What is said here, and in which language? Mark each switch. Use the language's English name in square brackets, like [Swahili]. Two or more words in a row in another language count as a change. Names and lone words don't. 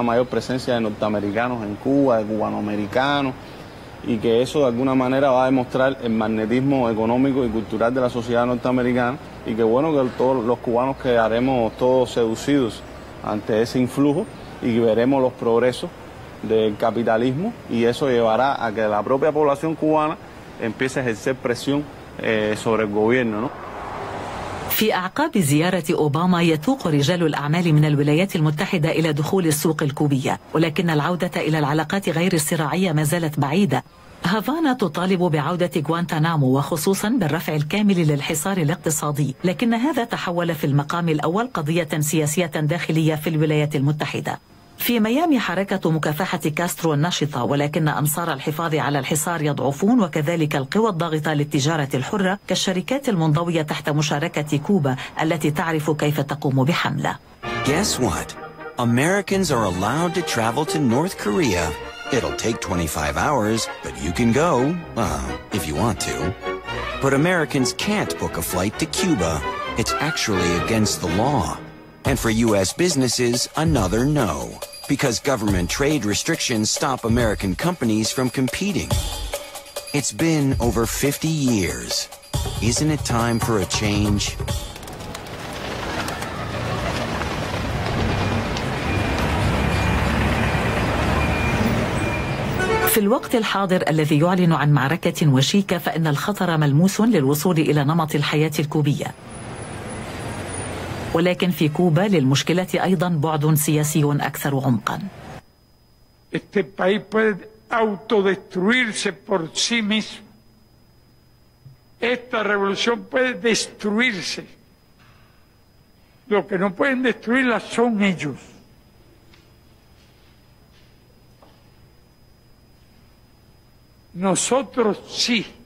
[Spanish] mayor presencia de norteamericanos en Cuba, de cubanoamericanos, y que eso de alguna manera va a demostrar el magnetismo económico y cultural de la sociedad norteamericana, y que bueno, que todos los cubanos quedaremos todos seducidos ante ese influjo y que veremos los progresos del capitalismo, y eso llevará a que la propia población cubana empiece a ejercer presión sobre el gobierno, ¿no? [Arabic] في أعقاب زيارة أوباما يتوق رجال الأعمال من الولايات المتحدة إلى دخول السوق الكوبية، ولكن العودة إلى العلاقات غير الصراعية ما زالت بعيدة. هافانا تطالب بعودة غوانتانامو وخصوصا بالرفع الكامل للحصار الاقتصادي، لكن هذا تحول في المقام الأول قضية سياسية داخلية في الولايات المتحدة. في ميامي حركة مكافحة كاسترو النشطة، ولكن أنصار الحفاظ على الحصار يضعفون، وكذلك القوى الضاغطة للتجارة الحرة كالشركات المنضوية تحت مشاركة كوبا التي تعرف كيف تقوم بحملة. [English] Guess what? Americans are allowed to travel to North Korea. It'll take 25 hours, but you can go, if you want to. But Americans can't book a flight to Cuba. It's actually against the law. And for U.S. businesses, another no, because government trade restrictions stop American companies from competing. It's been over 50 years. Isn't it time for a change? [Arabic] في الوقت الحاضر الذي يعلن عن معركة وشيكة، فإن الخطر ملموس للوصول إلى نمط الحياة الكوبية. ولكن في كوبا للمشكلة أيضا بعد سياسي أكثر عمقا. [Spanish] Este país puede autodestruirse por sí mismo. Esta revolución puede destruirse. Lo que no pueden destruirla son ellos. Nosotros sí.